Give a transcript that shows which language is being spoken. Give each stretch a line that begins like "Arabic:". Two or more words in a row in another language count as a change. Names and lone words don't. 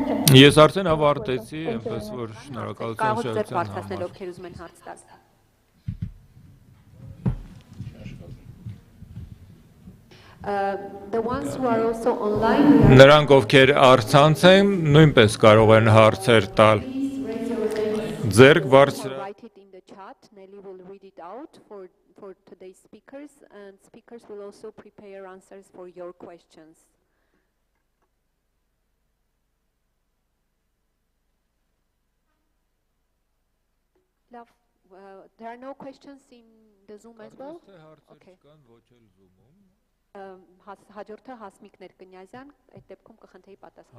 Armenian: Ես արդեն ավարտեցի, այնպես որ շնորհակալություն շեշտության համար։
English: The ones who are also online,
Armenian: Նրանք ովքեր առցանց են, նույնպես կարող են հարցեր տալ։ Ձերք բարձր
English: write it in the chat. Nelly will read it out for today's speakers, and speakers will also prepare answers for your questions. Love, there are no questions in the Zoom as well? Okay.
Armenian: Հաջորդը Հասմիկ Կնյազյան, այդ դեպքում կխնդրեի պատասխանել։